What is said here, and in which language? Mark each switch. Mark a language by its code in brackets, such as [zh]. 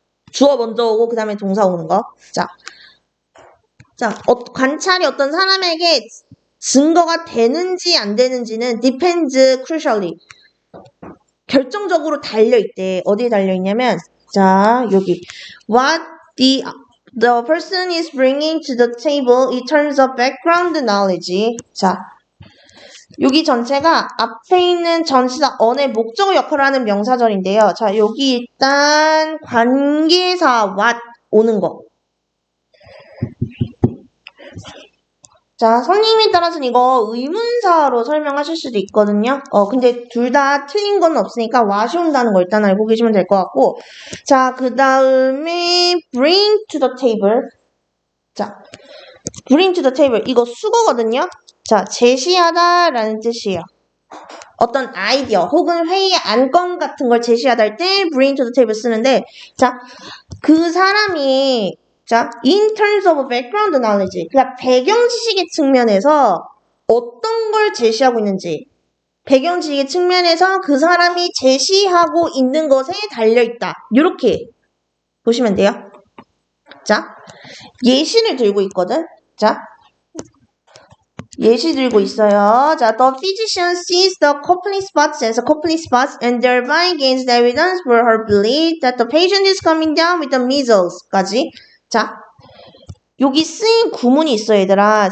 [ko] 주어 먼저 오고 그 다음에 동사 오는 거. 자, 관찰이 어떤 사람에게 증거가 되는지 안 되는지는 [en] depends crucially. [ko] 결정적으로 달려있대. 어디에 달려있냐면, 자, 여기. [en] What the person is bringing to the table in terms of background knowledge. [ko] 자, 여기 전체가 앞에 있는 전치사 on의 목적어 역할을 하는 명사절인데요. 자, 여기 일단 관계사 what 오는 거. 자, 선생님에 따라서는 이거 의문사로 설명하실 수도 있거든요. 근데 둘 다 틀린 건 없으니까 what이 온다는 거 일단 알고 계시면 될 것 같고. 자, 그 다음에 [en] bring to the table. [ko] 자, [en] bring to the table. [ko] 이거 수거거든요. 자, 제시하다 라는 뜻이에요. 어떤 아이디어 혹은 회의의 안건 같은 걸 제시하다 할 때 [en] bring to the table [ko] 쓰는데, 자, 그 사람이 자, [en] in terms of background knowledge. [ko] 그러니까 배경 지식의 측면에서 어떤 걸 제시하고 있는지. 배경 지식의 측면에서 그 사람이 제시하고 있는 것에 달려있다. 이렇게 보시면 돼요. 자, 예시를 들고 있거든. 자, 예시 들고 있어요. [en] 자, the physician sees the coupling spots as a coupling spots and thereby gains the evidence for her belief that the patient is coming down with the measles. [ko] 까지. 자, 여기 쓰인 구문이 있어, 얘들아.